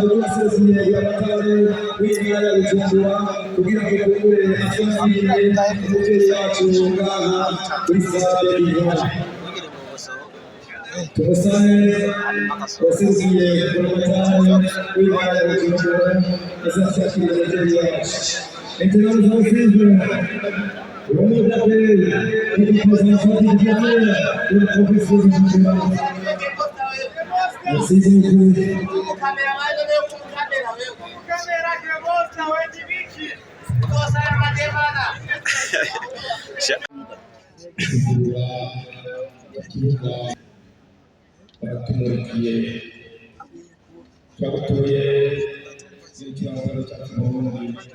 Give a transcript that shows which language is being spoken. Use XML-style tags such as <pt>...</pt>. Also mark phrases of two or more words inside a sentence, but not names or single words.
<rn>ry'amasezerano y'abatari w'intara ya Bujumbura kugira ngo dukore asasire umutwe wacu ngaha kuri sale y'Intara. Tumusabe waserukiye buramatari w'intara ya Bujumbura azashakira umutwe wacu.</rn> <fr>Maintenant nous allons suivre le mot d'appel et de présentation du directeur de la profession du jugement. Merci beaucoup.</fr> <rn>Baratumukiye twabatuye ikibazo cyacu mu Burundi</rn>